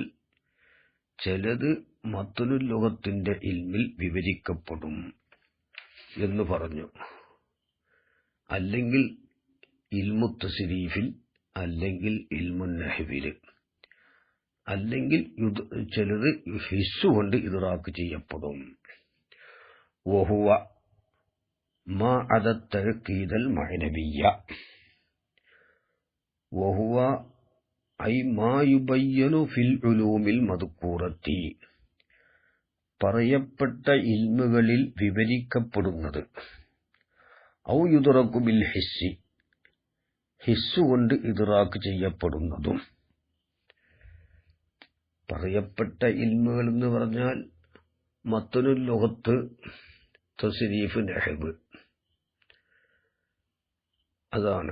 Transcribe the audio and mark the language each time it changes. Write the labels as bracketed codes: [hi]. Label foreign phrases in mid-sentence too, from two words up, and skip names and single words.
[ml] ചിലത് [ar] متن اللغة [ml] ഇൽമിൽ വിവരിക്കപ്പെടും എന്ന് പറഞ്ഞു. അല്ലെങ്കിൽ [ar] علم التصريف, [ml] അല്ലെങ്കിൽ [ar] علم النحو, [ml] അല്ലെങ്കിൽ ചിലത് ഹിസ്സുകൊണ്ട് ഇദ്റാഖ് ചെയ്യപ്പെടും. [ar] وهو ما عدا التأكيد المعنوية وهو أي ما يبين في العلوم المذكورة. [ml] പറയപ്പെട്ട ഇൽമുകളിൽ വിവരിക്കപ്പെടുന്നത്. [ar] أو يدرك بالحس, ഹിസ്സുകൊണ്ട് ഇദ്റാഖ് ചെയ്യപ്പെടുന്നതും. [ml] പറയപ്പെട്ട ഇൽമുകൾ എന്ന് പറഞ്ഞാൽ [ar] متن اللغة, [ml] തസ്രീഫ്, നഹ്വ്, അതാണ്.